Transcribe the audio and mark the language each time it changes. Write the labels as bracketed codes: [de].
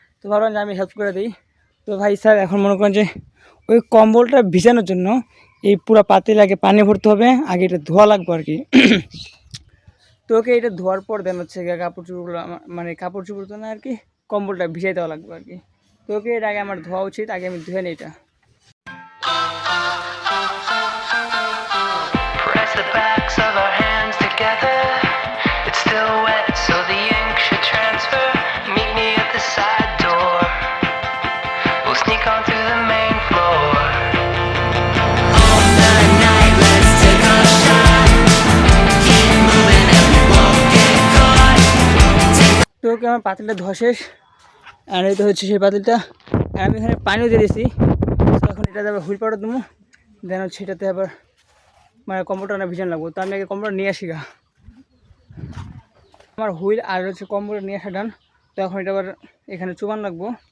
[bn] তো ভাবলাম যে আমি হেল্প করে দিই। তো ভাই স্যার এখন মনে করেন যে ওই কম্বলটা ভিজানোর জন্য এই পুরো পাতিল আগে পানি ভরতে হবে, আগে এটা ধোয়া লাগবে আর কি। তো ওকে এটা ধোয়ার পর দেন হচ্ছে গিয়ে কাপড় চোপড়গুলো মানে কাপড় চোপড় তো না আর কি, কম্বলটা ভিজাই দেওয়া লাগবে আর কি। তো ওকে এটা আগে আমার ধোয়া উচিত, আগে আমি ধুয়ে নিই এটা। [en] The backs of our hands together. It's still wet, so the ink should transfer. Meet me at the side door. We'll sneak on through the main floor. All night, let's take a shot. Keep moving and we won't get caught. [bn] তো ওকে আমার পাতিলটা ধোয়া শেষ, আর এই তো হচ্ছে সেই পাতিলটা। আর আমি এখানে পানিও দিয়ে দিয়েছি। তো এখন এটা আবার হুইল পাউডার দেবো, দেন হচ্ছে এটাতে আবার মানে কম্বলটা না ভিজান লাগবো। তো আমি আগে কম্বলটা নিয়ে আসি গা। আমার হুইল আর হচ্ছে কম্বলটা নিয়ে আসা ডান। তো এখন এটা আবার এখানে চুবান লাগবো।